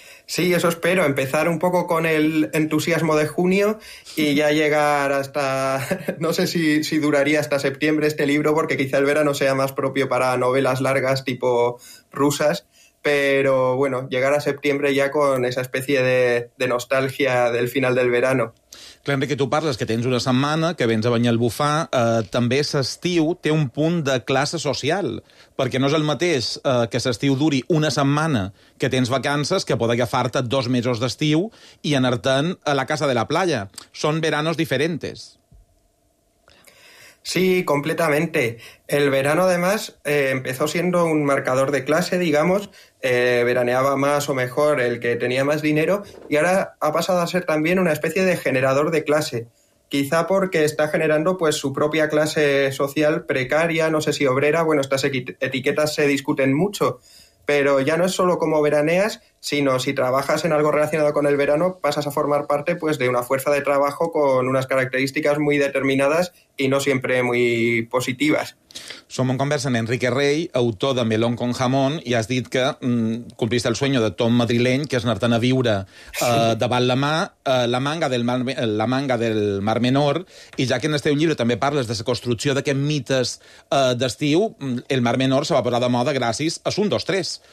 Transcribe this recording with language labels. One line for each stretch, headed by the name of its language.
Spanish: Sí, eso espero, empezar un poco con el entusiasmo de junio y ya llegar hasta, no sé si duraría hasta septiembre este libro, porque quizá el verano sea más propio para novelas largas tipo rusas, pero bueno, llegar a septiembre ya con esa especie de nostalgia del final del verano.
Catalan: Clar, Enrique, tu parles que tens una setmana, que vens a Banyalbufar, també s'estiu té un punt de classe social, perquè no és el mateix que s'estiu duri una setmana que tens vacances que pot agafar-te dos mesos d'estiu i anar-te'n a la casa de
Spanish: la playa.
Catalan: Són veranos diferents.
Spanish: Sí, completamente. El verano, además, empezó siendo un marcador de clase, digamos. Veraneaba más o mejor el que tenía más dinero y ahora ha pasado a ser también una especie de generador de clase. Quizá porque está generando pues su propia clase social precaria, no sé si obrera, bueno, estas etiquetas se discuten mucho. Pero ya no es solo cómo veraneas, sino si trabajas en algo relacionado con el verano, pasas a formar parte pues de una fuerza de trabajo con unas características muy determinadas y no siempre muy positivas.
Catalan: Som en conversa amb Enrique Rey, autor de Melón con jamón, i has dit que compliste
Spanish: el sueño
Catalan: de tot madrileny, que és anar-te'n a viure davant la mà, la manga del Mar Menor, i ja que en el teu llibre també parles de la construcció d'aquests mites d'estiu, el Mar Menor se va posar de moda gràcies a un, dos, tres.